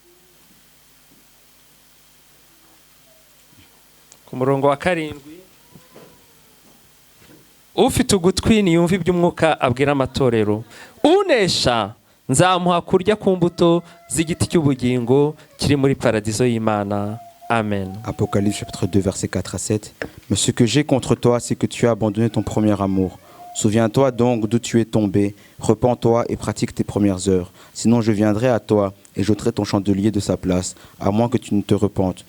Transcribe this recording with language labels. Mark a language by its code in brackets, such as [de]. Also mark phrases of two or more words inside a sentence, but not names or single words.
[rw] Ku murongo wa 7, ufite ugutwi niyumva iby'umwuka abwira amatorero. Unesha nzamuha kurya ku mbuto z'igiti cy'ubugingo kiri muri paradizo y'Imana. Amen. [fr] Apocalypse chapitre 2 verset 4 à 7. Mais ce que j'ai contre toi, c'est que tu as abandonné ton premier amour. Souviens-toi donc d'où tu es tombé, repens-toi et pratique tes premières heures. Sinon je viendrai à toi et j'ôterai ton chandelier de sa place, à moins que tu ne te repentes.